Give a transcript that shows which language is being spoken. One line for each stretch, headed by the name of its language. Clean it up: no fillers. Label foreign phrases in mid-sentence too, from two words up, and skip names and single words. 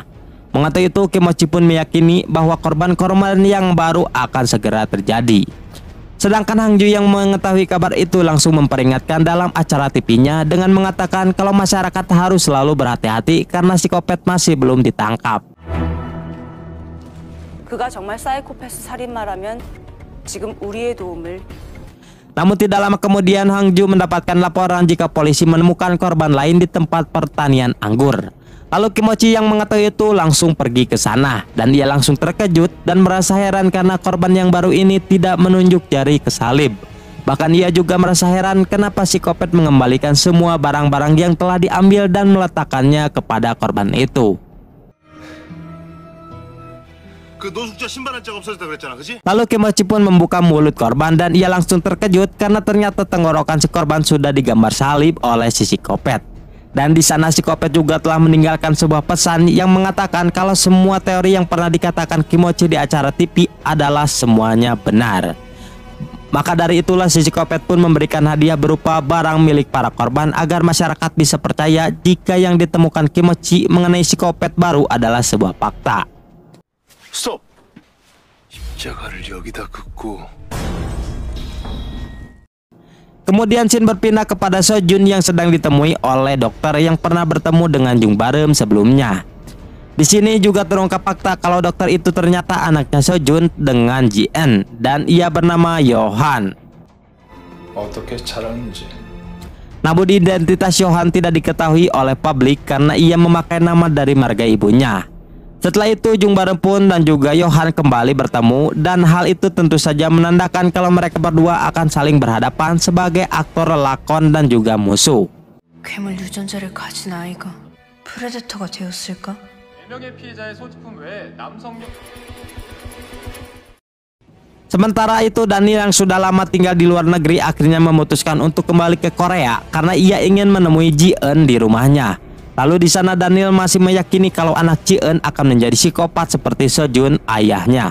Indonesian: Mengetahui itu Kimochi pun meyakini bahwa korban-korban yang baru akan segera terjadi. Sedangkan Hangju yang mengetahui kabar itu langsung memperingatkan dalam acara TV-nya dengan mengatakan kalau masyarakat harus selalu berhati-hati karena psikopat masih belum ditangkap.
Korean: 그가 정말 사이코패스 살인마라면 지금 우리의 도움을.
Indonesian: Namun tidak lama kemudian Hangju mendapatkan laporan jika polisi menemukan korban lain di tempat pertanian anggur. Lalu Kimochi yang mengetahui itu langsung pergi ke sana dan dia langsung terkejut dan merasa heran karena korban yang baru ini tidak menunjuk jari ke salib. Bahkan ia juga merasa heran kenapa psikopat mengembalikan semua barang-barang yang telah diambil dan meletakkannya kepada korban itu.
Korean: 그 노숙자 신발 한 짝 없어졌다 그랬잖아, 그지?
Indonesian: Lalu Kimochi pun membuka mulut korban dan ia langsung terkejut karena ternyata tenggorokan si korban sudah digambar salib oleh si psikopat. Dan di sana psikopat juga telah meninggalkan sebuah pesan yang mengatakan kalau semua teori yang pernah dikatakan Kimochi di acara TV adalah semuanya benar. Maka dari itulah si psikopat pun memberikan hadiah berupa barang milik para korban agar masyarakat bisa percaya jika yang ditemukan Kimochi mengenai psikopat baru adalah sebuah fakta.
Korean: 스톱! 십자가를 여기다 긋고
Indonesian: Kemudian scene berpindah kepada Sojun yang sedang ditemui oleh dokter yang pernah bertemu dengan Jung Barem sebelumnya. Di sini juga terungkap fakta kalau dokter itu ternyata anaknya Sojun dengan Ji-eun dan ia bernama Yohan.
Korean: 어떻게 찾았는지.
Indonesian: Namun identitas Yohan tidak diketahui oleh publik karena ia memakai nama dari marga ibunya. Setelah itu Jung Barem pun dan juga Yohan kembali bertemu dan hal itu tentu saja menandakan kalau mereka berdua akan saling berhadapan sebagai aktor lakon dan juga musuh.
Korean: 괴물 유전자를 가진 아이가 프레데터가 되었을까? 4명의 피해자의 소지품 외에 남성용
Indonesian: Sementara itu Daniel yang sudah lama tinggal di luar negeri akhirnya memutuskan untuk kembali ke Korea karena ia ingin menemui Ji-eun di rumahnya. Lalu di sana Daniel masih meyakini kalau anak Ji-eun akan menjadi psikopat seperti Sojun ayahnya.